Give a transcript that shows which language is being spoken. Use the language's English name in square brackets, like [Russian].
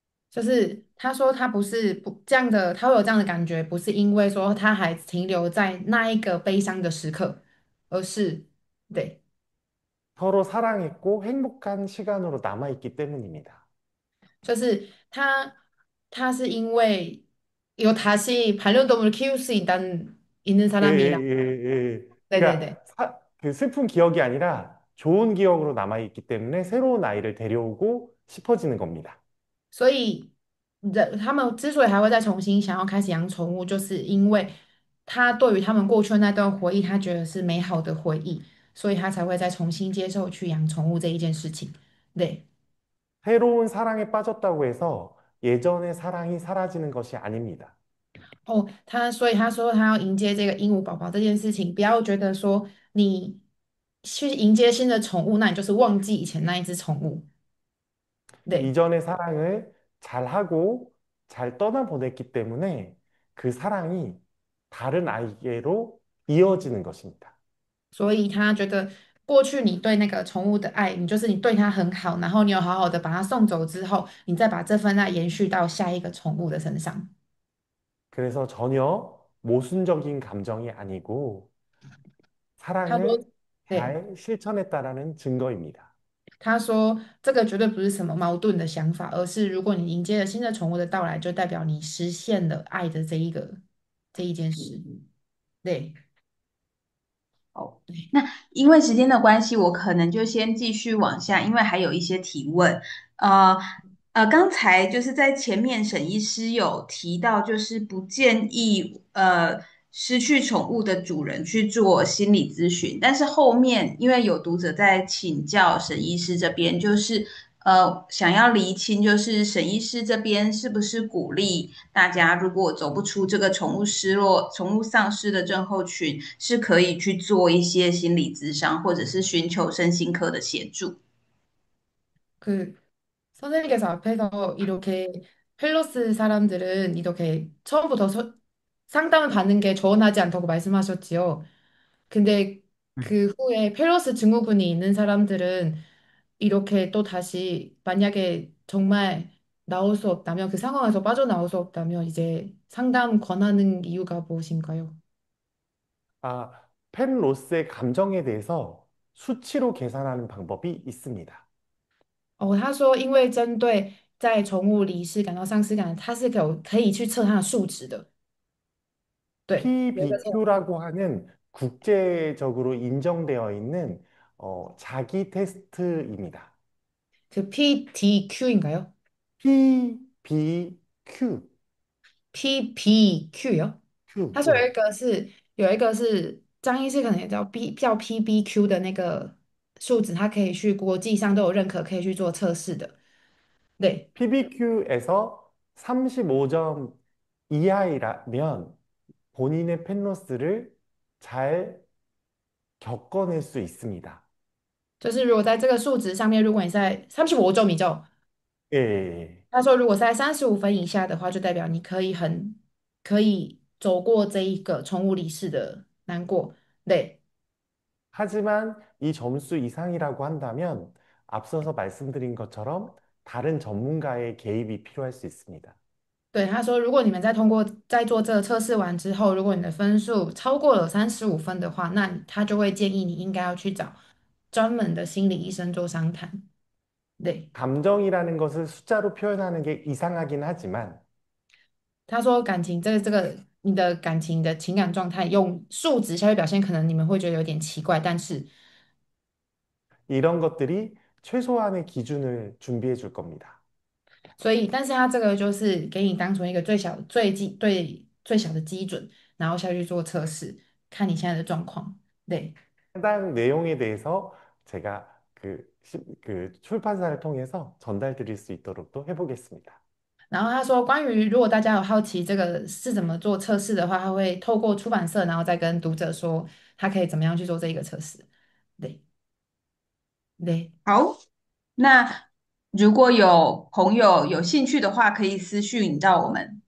[Chinese] 就是他说他不是不这样的，他会有这样的感觉，不是因为说他还停留在那一个悲伤的时刻，而是对， [Korean] 서로 사랑했고 행복한 시간으로 남아있기 때문입니다. [Chinese] 就是他是因为有 [Korean] 다시 반려동물 키울 수 있는 예, 예, 사람이라, 예, 예. 그러니까 네네네. 그 슬픈 기억이 아니라 좋은 기억으로 남아있기 때문에 새로운 아이를 데려오고 싶어지는 겁니다. [Chinese] 所以他们之所以还会再重新想要开始养宠物，就是因为他对于他们过去的那段回忆，他觉得是美好的回忆，所以他才会再重新接受去养宠物这一件事情。对。 [Korean] 새로운 사랑에 빠졌다고 해서 예전의 사랑이 사라지는 것이 아닙니다. [Chinese] 哦，所以他说他要迎接这个鹦鹉宝宝这件事情，不要觉得说你去迎接新的宠物，那你就是忘记以前那一只宠物。对， [Korean] 이전의 사랑을 잘하고 잘 떠나보냈기 때문에 그 사랑이 다른 아이에게로 이어지는 것입니다. [Chinese] 所以他觉得过去你对那个宠物的爱，你就是你对它很好，然后你有好好的把它送走之后，你再把这份爱延续到下一个宠物的身上。 [Korean] 그래서 전혀 모순적인 감정이 아니고 [Chinese] 他说， [Korean] 사랑을 [Chinese] 对， [Korean] 잘 실천했다라는 증거입니다. [Chinese] 他说这个绝对不是什么矛盾的想法，而是如果你迎接了新的宠物的到来，就代表你实现了爱的这一件事。对。好，那因为时间的关系，我可能就先继续往下，因为还有一些提问。呃刚才就是在前面沈医师有提到，就是不建议失去宠物的主人去做心理咨询，但是后面因为有读者在请教沈医师这边，就是想要厘清，就是沈医师这边是不是鼓励大家，如果走不出这个宠物失落、宠物丧失的症候群，是可以去做一些心理咨商，或者是寻求身心科的协助。 [Korean] 그 선생님께서 앞에서 이렇게 펠로스 사람들은 이렇게 처음부터 상담을 받는 게 조언하지 않다고 말씀하셨지요. 근데 그 후에 펠로스 증후군이 있는 사람들은 이렇게 또 다시 만약에 정말 나올 수 없다면 그 상황에서 빠져나올 수 없다면 이제 상담 권하는 이유가 무엇인가요? 아, 펜 로스의 감정에 대해서 수치로 계산하는 방법이 있습니다. [Chinese] 哦，他说，因为针对在宠物离世感到丧失感，他是可以去测它的数值的。对，有一个测 [Korean] PBQ라고 하는 국제적으로 인정되어 있는 자기 테스트입니다. 그 PDQ인가요? [English] PBQ, [Korean] PBQ요? [English] Q, [Chinese] 他说 [Korean] 예. [Chinese] 有一个是张医师可能也叫 PBQ 的那个数值，它可以去国际上都有认可，可以去做测试的。对， [Korean] PBQ에서 35점 이하이라면 본인의 펜로스를 잘 겪어낼 수 있습니다. [Chinese] 就是如果在这个数值上面，如果你在35.5米就， [Korean] 예, 예, 예. [Chinese] 他说如果在35分以下的话，就代表你可以很可以走过这一个宠物离世的难过。对， [Korean] 하지만 이 점수 이상이라고 한다면 앞서서 말씀드린 것처럼 다른 전문가의 개입이 필요할 수 있습니다. [Chinese] 对，他说，如果你们在做这个测试完之后，如果你的分数超过了35分的话，那他就会建议你应该要去找专门的心理医生做商谈。对， [Korean] 감정이라는 것을 숫자로 표현하는 게 이상하긴 하지만 [Chinese] 他说感情这个你的感情的情感状态用数值下去表现，可能你们会觉得有点奇怪，但是 [Korean] 이런 것들이 최소한의 기준을 준비해 줄 겁니다. [Chinese] 但是他这个就是给你当成一个最小的基准，然后下去做测试，看你现在的状况。对。 [Korean] 해당 내용에 대해서 제가 그 출판사를 통해서 전달 드릴 수 있도록 또 해보겠습니다. [Chinese] 然后他说，关于如果大家有好奇这个是怎么做测试的话，他会透过出版社，然后再跟读者说他可以怎么样去做这一个测试。对对，好，那如果有朋友有兴趣的话，可以私讯到我们。